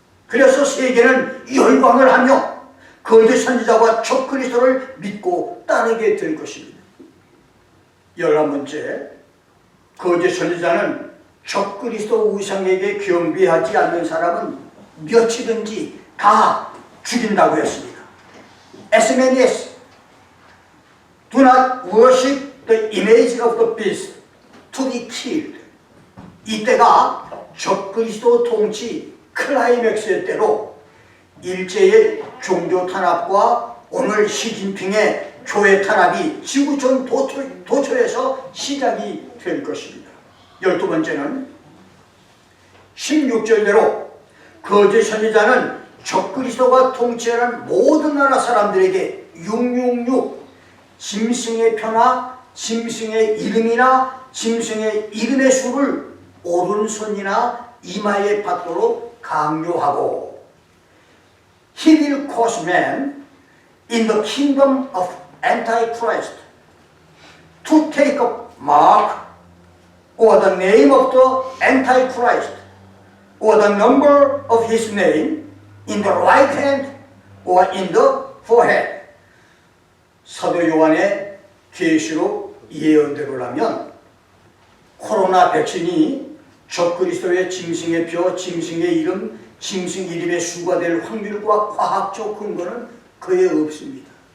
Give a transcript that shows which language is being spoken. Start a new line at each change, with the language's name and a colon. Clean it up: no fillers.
Korean: 그래서 세계는 열광을 하며 거짓 선지자와 적그리스도를 믿고 따르게 될 것입니다. 11번째, 거짓 선지자는 적그리스도 우상에게 경배하지 않는 사람은 몇이든지 다 죽인다고 했습니다.
English: As many as do not worship the image of the beast to be killed.
Korean: 이때가 적그리스도 통치 클라이맥스의 때로 일제의 종교 탄압과 오늘 시진핑의 교회 탄압이 지구촌 도처에서 시작이 될 것입니다. 12번째는 16절대로 거짓 선지자는 적그리스도가 통치하는 모든 나라 사람들에게 666 짐승의 표나 짐승의 이름이나 짐승의 이름의 수를 오른손이나 이마에 받도록 강요하고
English: He will cause man in the kingdom of Antichrist to take a mark or the name of the Antichrist or the number of his name in the right hand or in the forehead.
Korean: 사도 요한의 계시록 예언대로라면 코로나 백신이 적그리스도의 짐승의 표, 짐승의 이름, 짐승 이름의 수가 될 확률과 과학적 근거는 거의 없습니다.